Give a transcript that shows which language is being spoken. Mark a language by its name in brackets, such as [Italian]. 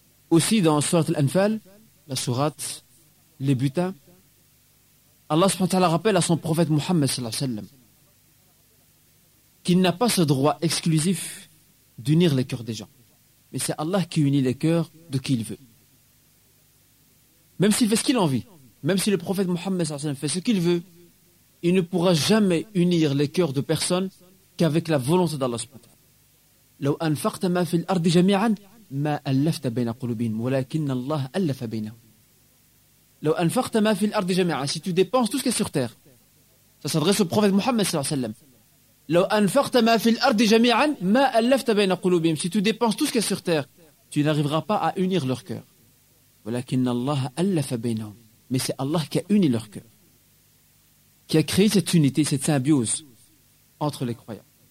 [French] Aussi dans Surat Al-Anfal, la sourate, les butins, Allah subhanahu wa ta'ala rappelle à son prophète Muhammad sallallahu alayhi wa sallam qu'il n'a pas ce droit exclusif d'unir les cœurs des gens. Mais c'est Allah qui unit les cœurs de qui il veut. Même s'il fait ce qu'il envie, même si le prophète Muhammad sallallahu alayhi wa sallam fait ce qu'il veut, il ne pourra jamais unir les cœurs de personne qu'avec la volonté d'Allah subhanahu wa ta'ala. [Arabic] لو أنفقت ما في الأرض جميعا ما ألفت بين قلوبهم ولكن الله ألف بينهم. لو أنفقت ما في الأرض جميعا, [French] si tu dépenses tout ce qui est sur terre, ça s'adresse au prophète Muhammad sallallahu alayhi wa sallam. [Arabic] لو أنفقت ما في الأرض جميعا ما ألفت بين قلوبهم, [French] si tu dépenses tout ce qui est sur terre, tu n'arriveras pas à unir leur cœur. [Arabic] ولكن الله ألف بينهم, [French] mais c'est Allah qui a uni leur cœur, qui a créé cette unité, cette symbiose entre les croyants.